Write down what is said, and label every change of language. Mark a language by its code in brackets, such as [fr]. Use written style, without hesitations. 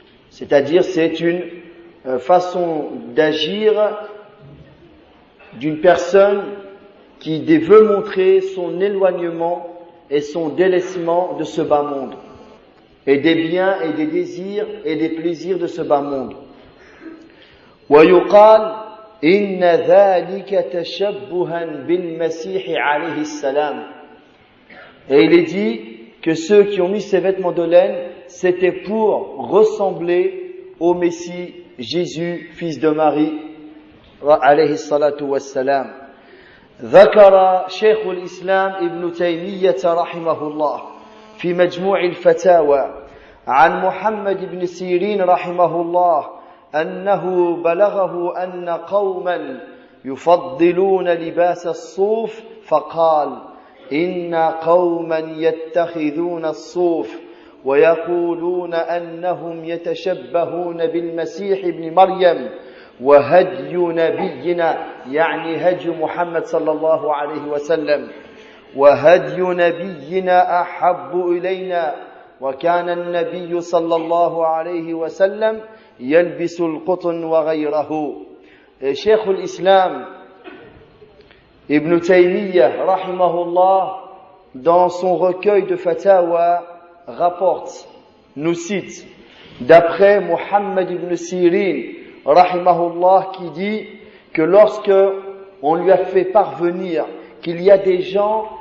[fr] C'est-à-dire c'est une façon d'agir d'une personne qui veut montrer son éloignement et son délaissement de ce bas monde, et des biens et des désirs et des plaisirs de ce bas monde. [ar] ويقال إن ذلك تشبها بالمسيح عليه السلام. [fr] Et il est dit que ceux qui ont mis ces vêtements de laine, c'était pour ressembler au Messie Jésus, fils de Marie, [ar] عليه الصلاة والسلام. ذكر شيخ الإسلام ابن تيمية رحمه الله في مجموع الفتاوى عن محمد بن سيرين رحمه الله أنه بلغه أن قوما يفضلون لباس الصوف فقال إن قوما يتخذون الصوف ويقولون أنهم يتشبهون بالمسيح ابن مريم وهدي نبينا يعني هدي محمد صلى الله عليه وسلم وهدي نبينا أحب إلينا وكان النبي صلى الله عليه وسلم يلبس القطن وغيره. [fr] شيخ الإسلام Ibn Taymiyyah rahimahullah, dans son recueil de fatawa, rapporte, nous cite, d'après Muhammad ibn Sirin rahimahullah, qui dit que lorsque on lui a fait parvenir qu'il y a des gens